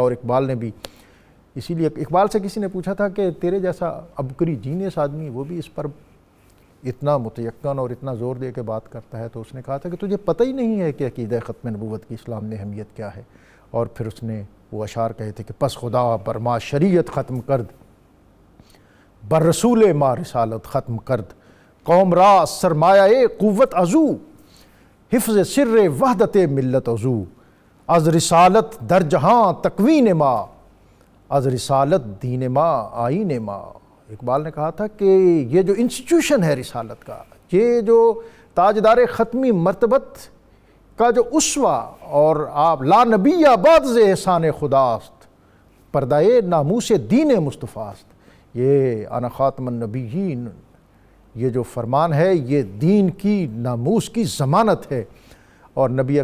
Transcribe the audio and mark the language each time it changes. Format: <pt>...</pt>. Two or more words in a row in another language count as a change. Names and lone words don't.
<ur>اور اقبال نے بھی اسی لیے، اقبال سے کسی نے پوچھا تھا کہ تیرے جیسا عبقری جینیس آدمی وہ بھی اس پر اتنا متیقن اور اتنا زور دے کے بات کرتا ہے، تو اس نے کہا تھا کہ تجھے پتہ ہی نہیں ہے کہ عقیدہ ختم نبوت کی اسلام میں اہمیت کیا ہے۔ اور پھر اس نے وہ اشعار کہے تھے کہ</ur> <fa>پس خدا بر ما شریعت ختم کرد، بر رسول ما رسالت ختم کرد، قوم را سرمایہ قوت ازو، حفظ سر وحدت ملت ازو، از رسالت در جہاں تکوین ما، از رسالت دین ما آئین ما۔</fa> <ur>اقبال نے کہا تھا کہ یہ جو انسٹیٹیوشن ہے رسالت کا، یہ جو تاجدار ختمی مرتبت کا جو اسوہ، اور آپ</ur> <fa>لا نبی بعد ز احسان خداست، پردہ ناموس دین مصطفیٰ است،</fa> <ur>یہ</ur> <ar>انا خاتم النبیین،</ar> <ur>یہ جو فرمان ہے یہ دین کی ناموس کی ضمانت ہے، اور نبی</ur>